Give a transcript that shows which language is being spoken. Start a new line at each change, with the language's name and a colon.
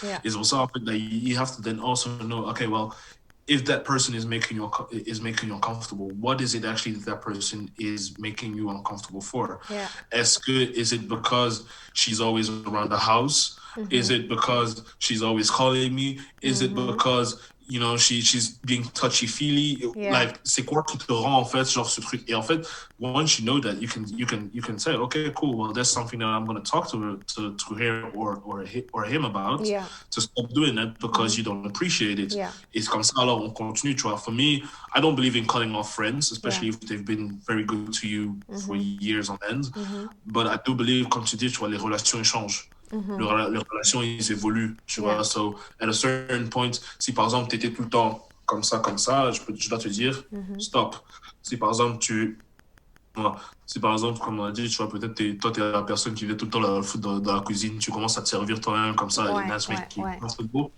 English: It's also something that you have to then also know, okay, well, if that person is making you uncomfortable, what is it actually that person is making you uncomfortable for? Is it because she's always around the house? Is it because she's always calling me? Is it because she's being touchy-feely. Yeah.
French: Like, c'est quoi qui te rend, en fait, genre, ce truc? Et en fait,
English: once you know that, you can say, okay, cool, well, there's something that I'm going to talk to her or him about, Yeah. to stop doing that because you don't appreciate it. Yeah.
French: Et c'est comme ça, alors, on continue, tu vois.
English: For me, I don't believe in cutting off friends, especially if they've been very good to you for years on end. But I do believe,
French: comme tu dis, tu vois, les relations, ils changent. Les relations, ils évoluent, tu vois.
English: So, at a certain point,
French: si par exemple, tu étais tout le temps comme ça, je dois te dire, stop. Si par exemple, si par exemple, comme on a dit, tu vois, peut-être toi, tu es la personne qui vient tout le temps la foutre dans la cuisine, tu commences à te servir toi-même comme ça, et that's qui est beau.